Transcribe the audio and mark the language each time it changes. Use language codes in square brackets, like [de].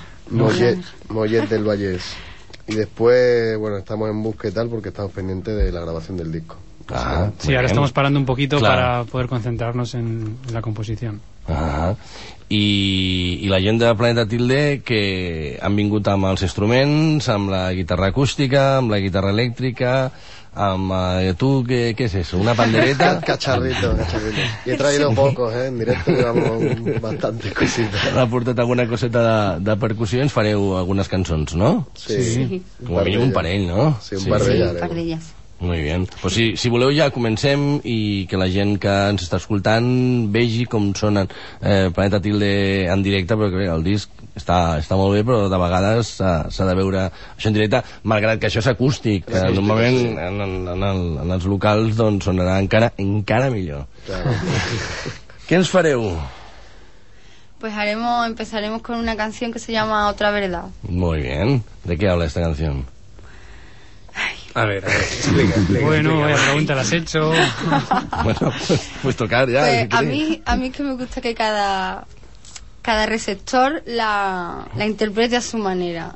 [es] Mollet del Vallès. Y después, bueno, estamos en busca y tal, porque estamos pendientes de la grabación del disco. Sí, ahora estamos parando un poquito para poder concentrarnos en la composición. [ca] I la gent de Planeta Tilde, que han vingut amb els instruments, amb la guitarra acústica, amb la guitarra elèctrica... [es] tú, ¿qué es eso? ¿Una pandereta? Cacharrito, cacharrito. Y he traído pocos, ¿eh? En directo llevamos bastante cositas. [ca] ¿Has portat alguna coseta de percusión? Fareu [es] algunas canciones, [ca] ¿no? Sí. [es] Como mínimo un parell, ¿no? Sí, un par de ellas. Muy bien. [ca] Pues si, si voleu ja comencem i que la gent que ens està escoltant vegi com sonen Planeta Tilde en directe, perquè bé, el disc està, està molt bé, però de vegades s'ha de veure això en directe, malgrat que això és acústic. Normalment en els locals doncs sonarà encara, encara millor. [es] Claro. [ca] Què ens fareu? [es] Pues haremos, empezaremos con una canción que se llama Otra Verdad. Muy bien. ¿De qué habla esta canción? A ver, explica. Bueno, vaya pregunta la has hecho. Bueno, pues tocar ya. Pues, a mí es que me gusta que cada receptor la interprete a su manera.